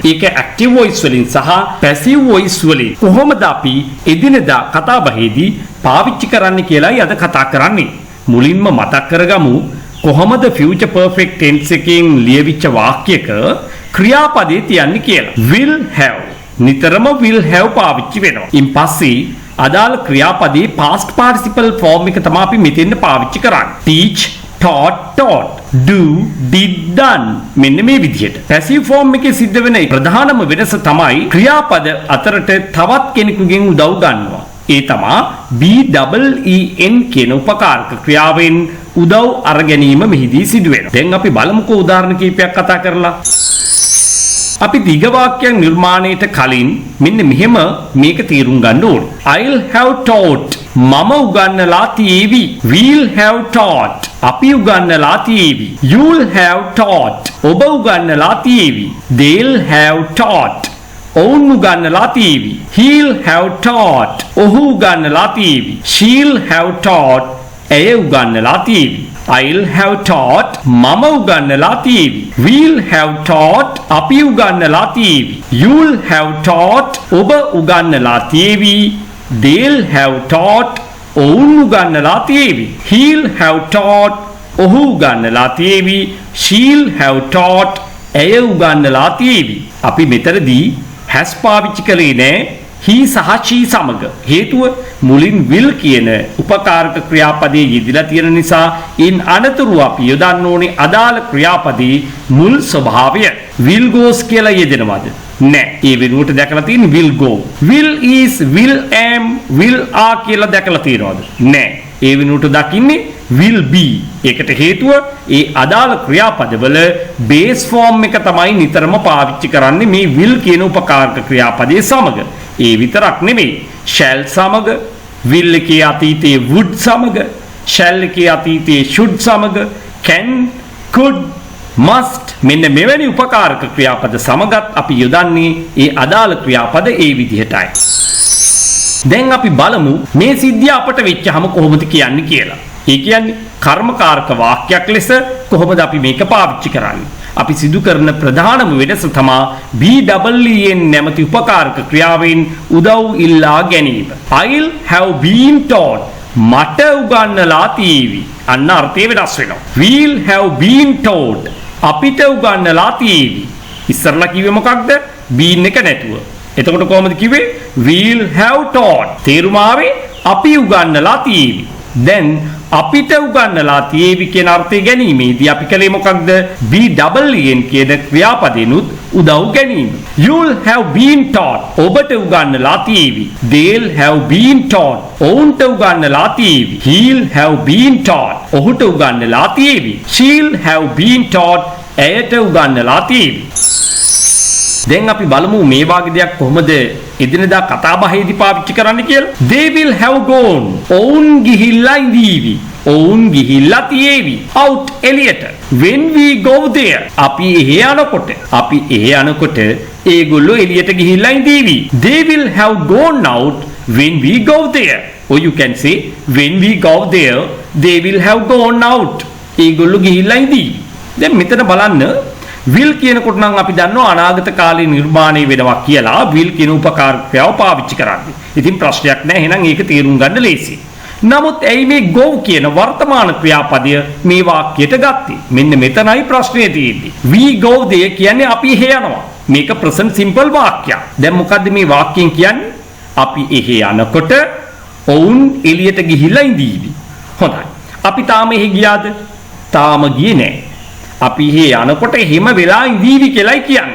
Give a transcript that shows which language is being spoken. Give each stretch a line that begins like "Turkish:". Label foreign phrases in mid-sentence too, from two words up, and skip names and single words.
Sinhala: ඒක
English: active voice
Sinhala: වලින් සහ
English: passive voice
Sinhala: වලින් කොහොමද අපි එදිනෙදා කතා බහේදී පාවිච්චි කරන්න කියලායි අද කතා කරන්නේ. මුලින්ම මතක් කරගමු කොහොමද
English: future perfect tense
Sinhala: එකෙන් ලියවිච්ච වාක්‍යයක ක්‍රියාපදේ තියන්නේ කියලා.
English: will have
Sinhala: නිතරම
English: will have
Sinhala: පාවිච්චි වෙනවා. ඉන් පස්සේ අදාළ ක්‍රියාපදේ
English: past participle form
Sinhala: එක තමයි අපි මෙතෙන්ද පාවිච්චි කරන්නේ.
English: teach, taught, do, did, done.
Sinhala: මෙන්න මේ විදිහට.
English: passive form
Sinhala: එකේ සිද්ධ වෙන ප්‍රධානම වෙනස තමයි ක්‍රියාපද අතරට තවත් කෙනෙකුගෙන් උදව් ගන්නවා. ඒ තමයි BEEN කියන උපකාරක ක්‍රියාවෙන් උදව් අර ගැනීම මෙහිදී සිදු වෙනවා. දැන් අපි බලමුකෝ උදාහරණ කිහිපයක් කතා කරලා. අපි දිග වාක්‍යයක් නිර්මාණයට කලින් මෙන්න මෙහෙම මේක තේරුම් ගන්න ඕනේ.
English: I'll have taught.
Sinhala: මම උගන්වලා තියේවි.
English: We'll have taught.
Sinhala: අපි උගන්වලා තියේවි.
English: You'll have taught.
Sinhala: ඔබ උගන්වලා තියේවි.
English: They'll have taught.
Sinhala: ඔවුන් උගන්වලා තියේවි.
English: He'll have taught.
Sinhala: ඔහු උගන්වලා තියේවි.
English: She'll have taught.
Sinhala: ඇය උගන්වලා තියේවි.
English: I'll have taught.
Sinhala: මම උගන්වලා තියේවි.
English: We'll have taught.
Sinhala: අපි උගන්වලා තියේවි.
English: You'll have taught.
Sinhala: ඔබ උගන්වලා තියේවි.
English: They'll have taught.
Sinhala: ඔවුන් උගන්වලා තියේවි.
English: He'll have taught.
Sinhala: ඔහු උගන්වලා තියේවි.
English: She'll have taught.
Sinhala: ඇය උගන්වලා තියේවි. අපි මෙතනදී has පාවිච්චි කළේ නෑ he සහ she සමග. හේතුව මුලින් will කියන උපකාරක ක්‍රියාපදයේ යෙදিলা තියෙන නිසා ඉන් අනතුරු අපි යොදන්න ඕනේ අදාළ ක්‍රියාපදයේ මුල් ස්වභාවය.
English: will goes
Sinhala: කියලා යෙදෙනවද? නෑ. ඒ වෙනුවට දැකලා තියෙන්නේ
English: will go. will is, will am, will are
Sinhala: කියලා දැකලා තියෙනවද? නෑ. ඒ වෙනුවට දකින්නේ
English: will be.
Sinhala: ඒකට හේතුව ඒ අදාළ ක්‍රියාපදවල
English: base form
Sinhala: එක තමයි නිතරම පාවිච්චි කරන්නේ මේ will කියන උපකාරක ක්‍රියාපදයේ සමග. ඒ විතරක් නෙමෙයි shall සමග, will එකේ අතීතයේ would සමග, shall එකේ අතීතයේ should සමග,
English: can, could, must
Sinhala: මෙන්න මෙවැනි උපකාරක ක්‍රියාපද සමගත් අපි යොදන්නේ ඒ අදාළ ක්‍රියාපද ඒ විදිහටයි. දැන් අපි බලමු මේ සිද්ධිය අපට වෙච්චහම කොහොමද කියන්නේ කියලා. ඒ කියන්නේ කර්මකාරක වාක්‍යයක් ලෙස කොහොමද අපි මේක පාවිච්චි කරන්නේ? අපි සිදු කරන ප්‍රධානම වෙනස තමයි BEEN නැමැති උපකාරක ක්‍රියාවෙන් උදව් ඉල්ලා ගැනීම.
English: I'll have been taught.
Sinhala: මට උගන්වලා තියේවි. අන්න අර්ථය වෙනස් වෙනවා.
English: We'll have been taught.
Sinhala: අපිට උගන්වලා තියේවි. ඉස්සරලා කිව්වේ මොකක්ද? been එක නැතුව. එතකොට කොහොමද කිව්වේ?
English: We'll have taught.
Sinhala: තේරුම ආවේ අපි උගන්වලා තියේවි. දැන් අපිට උගන්වලා තියේවි කියන අර්ථය ගැනීමේදී අපි කලේ මොකක්ද? BEEN කියන ක්‍රියාපදේනුත් උදව් ගැනීම.
English: You'll have been taught.
Sinhala: ඔබට උගන්වලා තියේවි.
English: They'll have been taught.
Sinhala: ඔවුන්ට උගන්වලා තියේවි.
English: He'll have been taught.
Sinhala: ඔහුට උගන්වලා තියේවි.
English: She'll have been taught.
Sinhala: ඇයට උගන්වලා තියේවි. දැන් අපි බලමු මේ වාගේ දෙයක් කොහොමද එදිනදා කතා බහේදී පාවිච්චි කරන්න කියලා.
English: They will have gone.
Sinhala: ඔවුන් ගිහිල්ලා ඉඳීවි. ඔවුන් ගිහිල්ලා තියේවි. Out එළියට.
English: When we go there.
Sinhala: අපි එහෙ යනකොට ඒගොල්ලෝ එළියට ගිහිල්ලා ඉඳීවි.
English: They will have gone out when we go there. Or you can say when we go there they will have gone out.
Sinhala: ඒගොල්ලෝ ගිහිල්ලා ඉඳීවි. දැන් මෙතන බලන්න will කියනකොට නම් අපි දන්නවා අනාගත කාලේ නිර්මාණය වෙනවා කියලා will කියන උපකාරකයව පාවිච්චි කරන්නේ. ඉතින් ප්‍රශ්නයක් නැහැ. එහෙනම් ඒක තේරුම් ගන්න ලේසියි. නමුත් ඇයි මේ go කියන වර්තමාන ක්‍රියාපදය මේ වාක්‍යයට ගත්තේ? මෙන්න මෙතනයි ප්‍රශ්නේ තියෙන්නේ.
English: We go there
Sinhala: කියන්නේ අපි එහෙ යනවා. මේක
English: present simple
Sinhala: වාක්‍යයක්. දැන් මොකද්ද මේ වාක්‍යයෙන් කියන්නේ? අපි එහෙ යනකොට ඔවුන් එළියට ගිහිල්ලා ඉඳීවි. හොඳයි. අපි තාම එහෙ ගියාද? තාම ගියේ නැහැ. අපි එහෙ යනකොට එහෙම වෙලා ඉඳීවි කියලායි කියන්නේ.